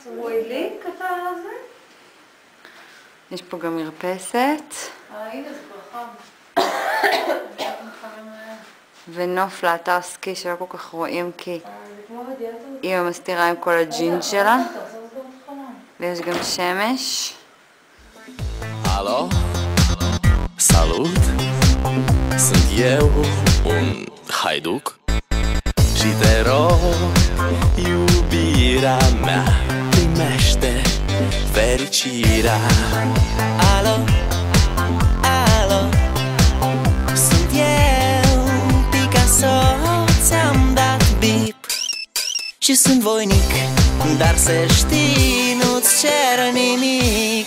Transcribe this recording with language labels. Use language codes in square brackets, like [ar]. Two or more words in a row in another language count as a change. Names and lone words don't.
[he] יש פה גם מרפסת. הנה זה כבר חם. ונוף לאתר סקי שלא כל כך רואים כי אמא מסתירה עם כל הג'ינס שלה. ויש גם שמש. [ro] Alo, salut, sunt eu, un haiduc și te rog, iubirea mea primește fericirea. Alo, alo, sunt eu, Picasso, ți-am dat bip și sunt voinic, dar să știi, nu-ți cer nimic.